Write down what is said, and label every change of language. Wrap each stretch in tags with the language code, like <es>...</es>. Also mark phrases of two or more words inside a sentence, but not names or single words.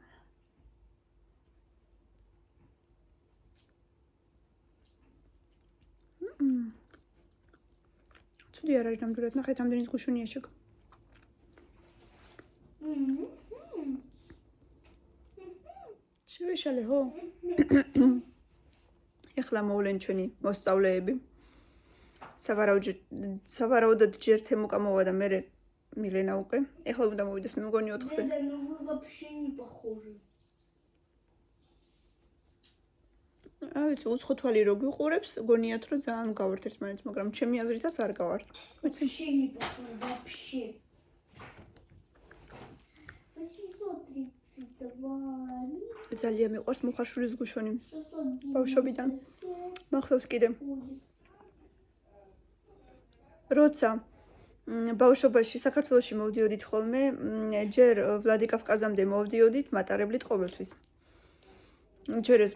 <ka>ცუდი არ არის ნამდვილად ნახეთ ამდენი გუშუნია შეგ შევეშალე ხო ეხლა მოვლენ ჩვენი მოსწავლეები სავარაუდოდ ჯერ თემუკა მოვა და მე მილენა უკვე ეხლა უნდა მოვიდეს მე მგონი 4-ზე</ka> <ru>Да ну вы вообще не похожи.</ru> <ka>ვიცი უცხო თვალი რო გიყურებს გონიათ რომ ძალიან გავართ ერთმანეთს მაგრამ ჩემი აზრითაც არ გავართ ვიცი</ka> <ru>Вообще не похожи, вообще. 832.</ru> <ka>ძალიან მიყვარს მუხაშვილის გუშონი 690. ბავშვობიდან მახსოვს კიდე როცა ბავშვობაში საქართველოში მოვდიოდით ხოლმე ჯერ ვლადიკავკაზამდე მოვდიოდით მატარებლით ყოველთვის ჯერ ეს</ka>